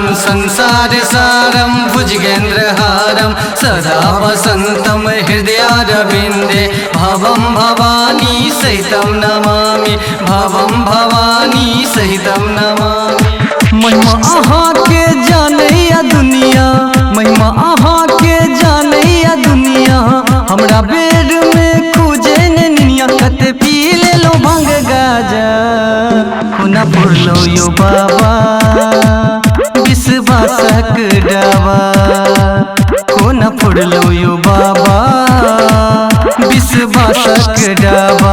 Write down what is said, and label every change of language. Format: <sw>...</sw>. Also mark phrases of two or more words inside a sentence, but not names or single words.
<sa>संसार सारं भुजगेन्द्रहारं सदा वसन्तं हृदयारविन्दे भवं भवानी सहितं नमामि भवं भवानी सहितं नमामि।</sa> <mai>महिमा अहाँ के जानैया दुनिया महिमा अहाँ के जानैया दुनिया हमरा बेर में खूजे ने निनिया कते पी ले लो भंग गाजा खुना पुरलो यो बाबा विश्वासक डावा खुना पुरलो यो बाबा विश्वासक डावा।</mai>